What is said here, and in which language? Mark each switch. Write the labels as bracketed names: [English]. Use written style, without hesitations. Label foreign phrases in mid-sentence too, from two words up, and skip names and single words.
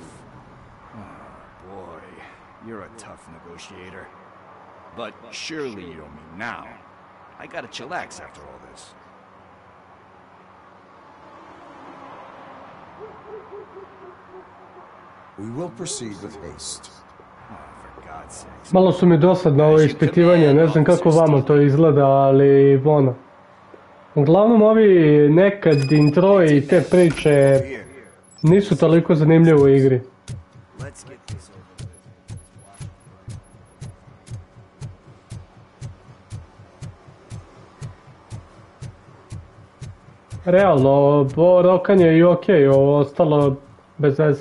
[English] Oh, boy, you're a tough negotiator. But surely you don't mean now. I gotta chillax after all this. We will proceed with haste. [Serbian] Malo su mi dosadna ove ispitivanja, ne znam kako vama to izgleda, ali ono. Uglavnom ovi nekad introji i te priče nisu toliko zanimljive u igri. Realno, ovo rokanje je i okej, ovo ostalo bez veze.